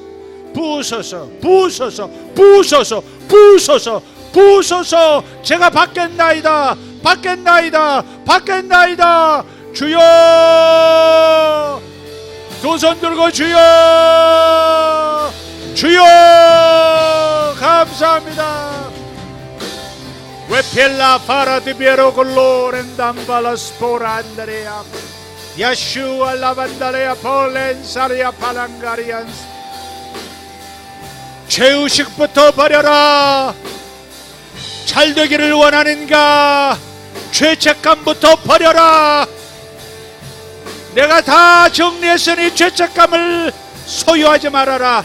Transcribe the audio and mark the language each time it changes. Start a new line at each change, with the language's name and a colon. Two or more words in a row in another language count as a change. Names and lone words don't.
Korean: 부으소서, 부으소서, 부으소서, 부으소서, 부으소서. 제가 받겠나이다, 받겠나이다, 받겠나이다. 주여, 두 손 들고 주여, 주여, 감사합니다. Wepella fara di biero colore ndambala spora andrea Yeshua lavandalea polensaria palangarians. 죄의식부터 버려라. 잘되기를 원하는가? 죄책감부터 버려라. 내가 다 정리했으니 죄책감을 소유하지 말아라.